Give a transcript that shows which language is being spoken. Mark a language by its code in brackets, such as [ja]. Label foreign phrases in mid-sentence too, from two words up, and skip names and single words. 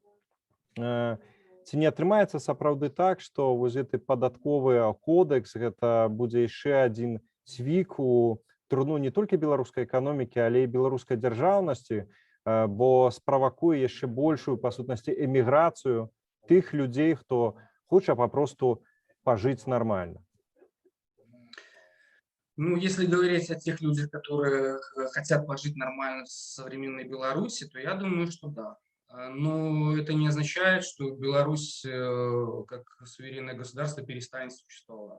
[be] Ці не атрымаецца сапраўды так, што вось гэты падатковы кодэкс гэта будзе яшчэ адзін цвік у труну не толькі беларускай эканомікі, але і беларускай дзяржаўнасці, бо справакуе яшчэ большую па сутнасці эміграцыю тых людзей, хто хоча папросту пажыць нормально. [ru] Ну, если говорить о тех людях, которые хотят пожить нормально в современной Беларуси, то я думаю, что да. Но это не означает, что Беларусь как суверенное государство перестанет существовать.